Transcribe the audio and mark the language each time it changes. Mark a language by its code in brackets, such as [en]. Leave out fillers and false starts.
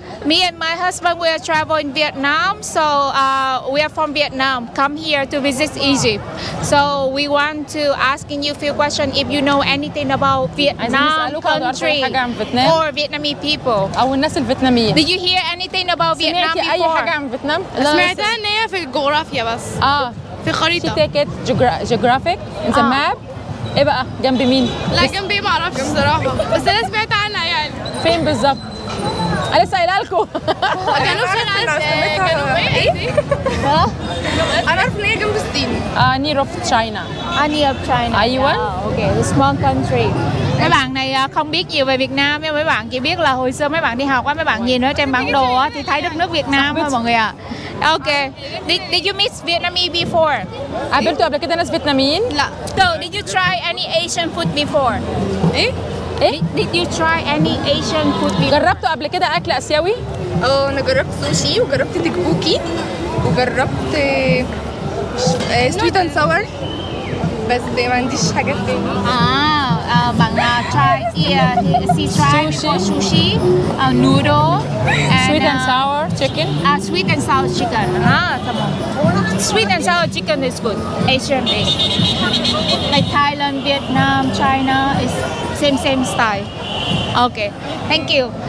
[en] Me and my husband we are travel in Vietnam, so we are from Vietnam. Come here to visit Egypt. So we want to asking you a few questions if you know anything about Vietnam country or Vietnamese people. [ar] او الناس الفيتناميين. [en] Did you hear anything about Vietnam before? [ar] اي حاجه عن فيتنام؟ سمعتها ان هي في الجغرافيا بس. في خريطة. [en] She take it geographic in the map. [ar] ايه بقى جنب مين؟ لا جنبي ما اعرفش الصراحة، بس انا سمعت عنها يعني. فين بالظبط؟ انا لسه قايله لكم. جنوب شرق ايه؟ انا عارف ان هي جنب الصين. [en] near of China. Near of China. [ar] أيوة. [en] Okay, the small country. [vi] Mấy bạn này không biết nhiều về Việt Nam, nhưng mấy bạn chỉ biết là hồi xưa mấy bạn đi học á, mấy bạn nhìn ở trên bản đồ á thì thấy đất nước Việt Nam thôi mọi người ạ. [en] Okay. Did you meet Vietnamese before? [ar] قابلتوا قبل كده ناس فيتناميين؟ [en] لا. So did you try any Asian food before? [ar] ايه؟ ايه؟ [en] Did you try any Asian food before? [ar] جربتوا قبل كده اكل اسيوي؟ انا جربت سوشي وجربت تكبوكي وجربت [en] sweet and sour [ar] بس ما عنديش حاجات تاني. [en] Bạn try she tried sushi, noodle, and sweet and sour chicken. Sweet and sour chicken. Tamam. Sweet and sour chicken is good. Asian dish. Like Thailand, Vietnam, China is same style. Okay, thank you.